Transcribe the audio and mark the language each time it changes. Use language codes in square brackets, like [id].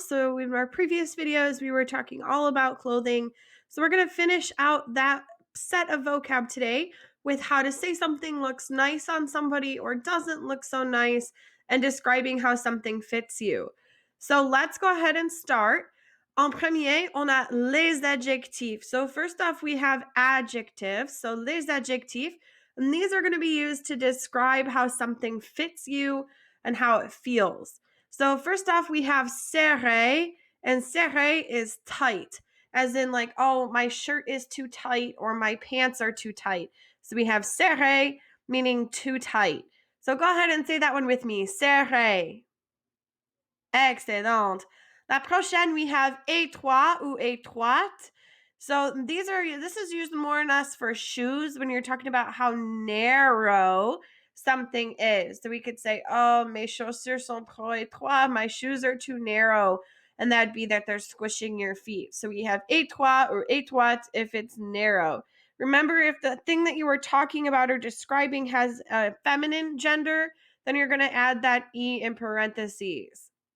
[en] So in our previous videos we were talking all about clothing. So we're going to finish out that set of vocab today with how to say something looks nice on somebody or doesn't look so nice and describing how something fits you. So let's go ahead and start. [fr] En premier, on a les adjectifs. [en] So first off, we have adjectives. So les adjectifs, and these are going to be used to describe how something fits you and how it feels. So first off, we have serré, and serré is tight, as in like, oh, my shirt is too tight or my pants are too tight. So we have serré, meaning too tight. So go ahead and say that one with me, serré. Excellent. [fr] La prochaine, [en] we have étroit ou étroite. So this is used more or less for shoes when you're talking about how narrow something is. So we could say, oh, [fr] mes chaussures sont trop étroits. [en] My shoes are too narrow. And that'd be that they're squishing your feet. So we have étroit or étroite if it's narrow. Remember, if the thing that you were talking about or describing has a feminine gender, then you're going to add that E in parentheses.